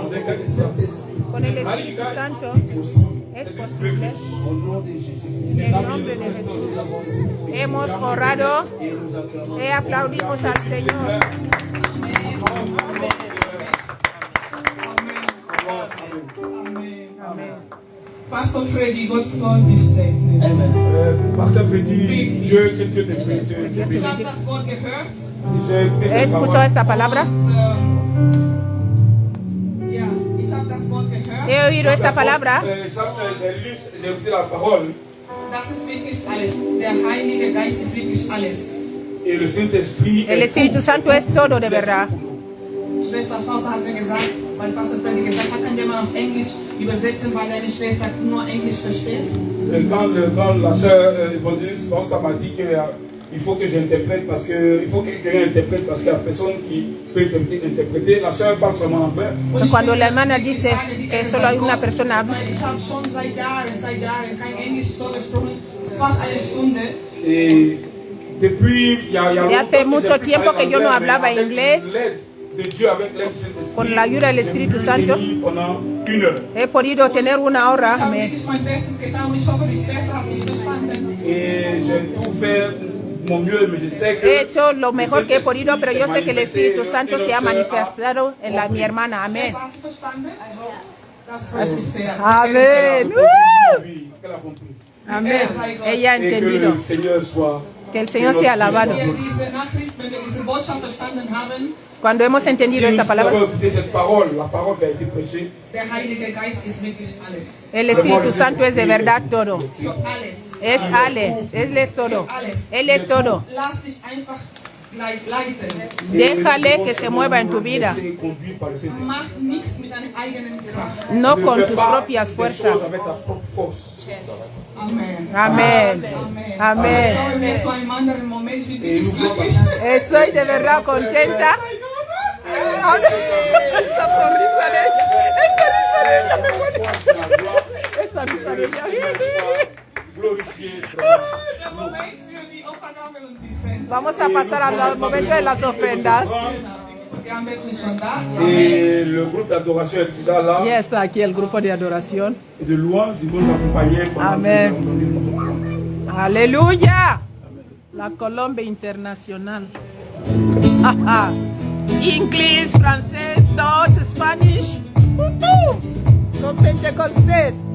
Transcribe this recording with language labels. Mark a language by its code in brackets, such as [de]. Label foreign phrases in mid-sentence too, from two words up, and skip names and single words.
[es] Con el Espíritu Santo es posible. En el nombre de Jesús hemos orado y aplaudimos al Señor. Amen. [de] Pastor Freddy, Gott soll dich segnen. [fr] Pastor Freddy, Dieu que Dieu te bénisse. [de] Ich habe das Wort gehört. [es] ¿He escuchado esta palabra? [de] Ja, ich habe das Wort gehört. [es] He oído esta palabra. [fr] J'ai écouté la parole. [de] Das ist wirklich alles. Der Heilige Geist ist wirklich alles. [fr] Et le Saint-Esprit. [es] El Espíritu Santo es todo de verdad. [de] Schwester Fausta hat mir gesagt, weil Pastor Freddy gesagt hat, kann der mal auf Englisch übersetzen, weil deine Schwester nur Englisch versteht? [fr] Quand la sœur évangéliste Fausta m'a dit que il faut que j'interprète parce que il faut que quelqu'un interprète parce qu'il y a personne qui peut interpréter. La sœur parle seulement en anglais. [es] Cuando la hermana dice que solo hay una persona habla. [de] Ich habe schon seit Jahren kein Englisch so gesprochen, fast eine Stunde. [fr] Et depuis, il y a [es] hace mucho tiempo que yo no hablaba inglés. [fr] De Dieu avec l'aide du Saint-Esprit. [es] Con la ayuda del Espíritu Santo [fr] Pendant 1 heure. [es] he podido tener una hora. [de] Ich habe [es] Amén. [de] wirklich mein Bestes getan und ich hoffe, die Schwester hat mich verstanden. [fr] Et j'ai tout fait mon mieux, mais je sais que [es] He hecho lo mejor que he podido, pero yo sé que el Espíritu Santo se ha manifestado en mi hermana. Amén. [de] Hast du verstanden? Das freut mich sehr. [es] Amén. [fr] oui, qu'elle a compris. [es] Amén. Ella ha [fr] Et que [es] entendido. [fr] le Seigneur soit. [es] Que el Señor sea alabado. [de] Wenn wir diese Nachricht, wenn wir diese Botschaft verstanden haben, [es] Cuando hemos entendido [fr] Si [es] esta [fr] nous [es] palabra, [fr] avons écouté cette parole, la parole qui a été prêchée, [de] der Heilige Geist ist wirklich alles. [es] el Espíritu Santo es de verdad todo. [de] Für alles. [es] Es Ale, Él es todo. Él es todo. [de] Lass dich einfach leiten. [es] Déjale que se mueva en tu vida, [fr] laissez conduire par le Saint-Esprit. [de] Mach nichts mit deiner eigenen Kraft. [es] no [fr] Ne [es] con [fr] fais [es] tus [fr] pas [es] propias [fr] des [es] fuerzas. [fr] choses avec ta propre force. Amen. [es] Amén. [fr] Amen. [es] Amén. [de] Ich glaube, mir so einem anderen Moment, ich bin [fr] Et [de] wirklich [fr] nous [de] glücklich. [es] Estoy de verdad contenta. Esta sonrisa de ella. Esta risa de ella me pone. Esta risa de ella. [fr] Glorifié. [de] Der Moment für die Opfergabe und die Sendung. [es] Vamos a pasar al momento de las ofrendas. [de] Die haben wirklich schon da. [fr] Et le groupe d'adoration est déjà là. [es] Ya está aquí el grupo de adoración. [fr] Et de louange, ils vont nous accompagner pendant Amen. que nous allons donner notre offrande. [es] Aleluya. La Colombia Internacional. Inglés, francés, [en] Dutch, Spanish. [es] Con Pentecostés.